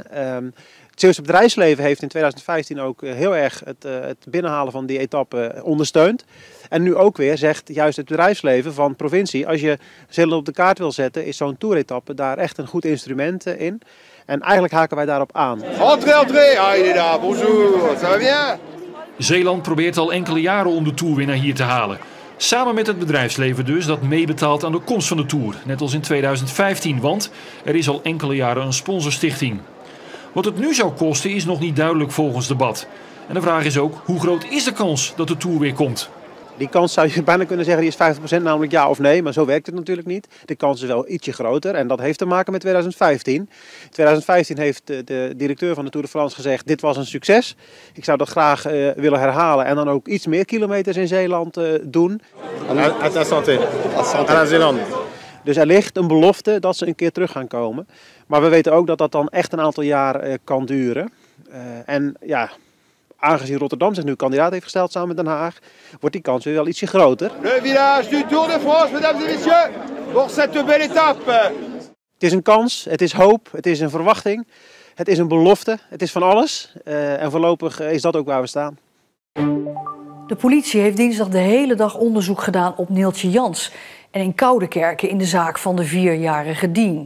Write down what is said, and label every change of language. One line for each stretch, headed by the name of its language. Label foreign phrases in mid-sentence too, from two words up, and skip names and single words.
Dutch: Het Zeeuwse bedrijfsleven heeft in 2015 ook heel erg het binnenhalen van die etappe ondersteund. En nu ook weer zegt juist het bedrijfsleven van provincie, als je Zeeland op de kaart wil zetten, is zo'n toeretappe daar echt een goed instrument in. En eigenlijk haken wij daarop aan.
French: Entrez, ah il est là, bonjour, ça va bien?
Dutch: Zeeland probeert al enkele jaren om de Tourwinnaar hier te halen. Samen met het bedrijfsleven dus, dat meebetaalt aan de komst van de Tour. Net als in 2015, want er is al enkele jaren een sponsorstichting. Wat het nu zou kosten is nog niet duidelijk volgens de Bat. En de vraag is ook, hoe groot is de kans dat de Tour weer komt? Die kans zou je bijna kunnen zeggen, die is 50%, namelijk ja of nee. Maar zo werkt het natuurlijk niet. De kans is wel ietsje groter en dat heeft te maken met 2015. In 2015 heeft de directeur van de Tour de France gezegd, dit was een succes. Ik zou dat graag willen herhalen en dan ook iets meer kilometers in Zeeland doen.
French: À ta santé. À la Zélande.
Dutch: Dus er ligt een belofte dat ze een keer terug gaan komen. Maar we weten ook dat dat dan echt een aantal jaar kan duren. En ja, aangezien Rotterdam zich nu kandidaat heeft gesteld samen met Den Haag, wordt die kans weer wel ietsje groter.
French: Le village du Tour de France, mesdames et messieurs, pour cette belle étape.
Dutch: Het is een kans, het is hoop, het is een verwachting, het is een belofte, het is van alles. En voorlopig is dat ook waar we staan. De politie heeft dinsdag de hele dag onderzoek gedaan op Neeltje Jans en in Koudekerke in de zaak van de 4-jarige Dien.